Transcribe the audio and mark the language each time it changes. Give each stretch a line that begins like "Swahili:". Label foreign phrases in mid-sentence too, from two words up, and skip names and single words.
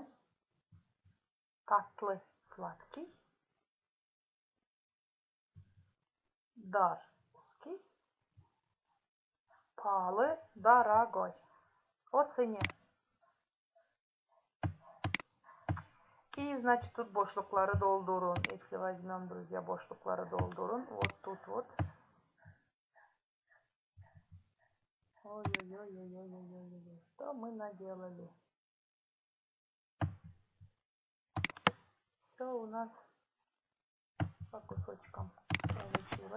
Russian: Татлы, сладкий. Дар, узкий. Палы, дорогой. О цене. И, значит, тут
Gagauz: boşlukları doldurun.
Russian: Если возьмем, друзья,
Gagauz: boşlukları doldurun.
Russian: Вот тут вот. Ой-ой-ой-ой-ой-ой-ой. Что мы наделали? Все у нас по кусочкам получилось.